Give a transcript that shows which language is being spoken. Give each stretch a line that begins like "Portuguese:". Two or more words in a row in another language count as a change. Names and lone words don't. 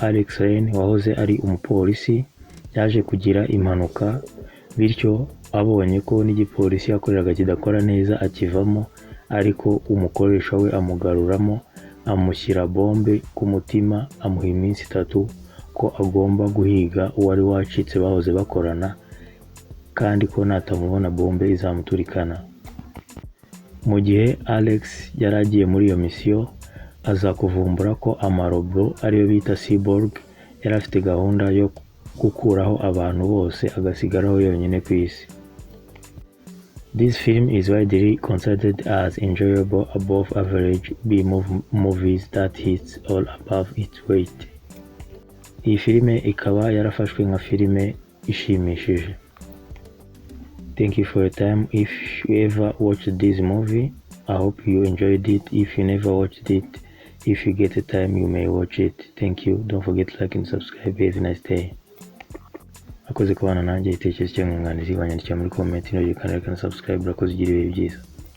Kinyarwanda: Alex Rain wahoze ari umupolisi yaje kugira impanuka, bityo abonye ko n'igipolisi yakoreraga kidakora neza akivamo, ariko umukoresha we amugaruramo, amushyira bombe ku mutima, amuha iminsi 3 ko agomba guhiga uwari wacitse bahoze bakorana, kandi ko natamubona bombe izamuturikana. Mu gihe Alex yaragiye muri iyo misiyo, aza kuvumbura ko amarobo ariyo bita cyborg yari afite gahunda yo gukuraho abantu bose agasigaraho yonyine ku isi.
English: This film is widely considered as enjoyable above average B-movies that hits all above its weight.
Kinyarwanda: Iyi filime ikaba yarafashwe nka filime ishimishije.
English: Thank you for your time. If you ever watched this movie, I hope you enjoyed it. If you never watched it, if you get a time, you may watch it. Thank you. Don't forget to like and subscribe. Have a nice day.
Kinyarwanda: Akoze kubana nanjye, itekerezo cyangwa umwunganizi wanyandikira muri comment no kandi subscribe. Urakoze, ugire ibihe byiza.